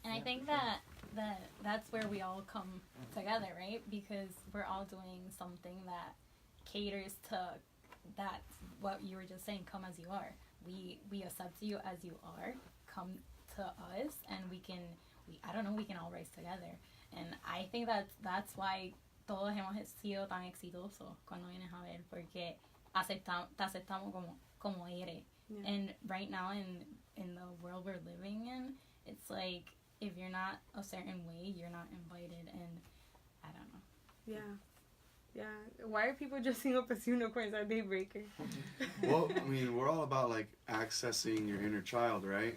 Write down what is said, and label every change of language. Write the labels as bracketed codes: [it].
[en] And I think that's where we all come together, right? Because we're all doing something that caters to that, what you were just saying, come as you are. We accept you as you are, come to us, and we can all rise together. And I think that's why [es] todos hemos sido tan exitosos cuando vienes a ver, porque te aceptamos como eres. [en] Yeah. And right now in the world we're living in, it's like, if you're not a certain way, you're not invited, and I don't know. Yeah. Yeah. Why are people dressing up as unicorns at Daybreaker? Well, I mean, we're all about like accessing your inner child, right?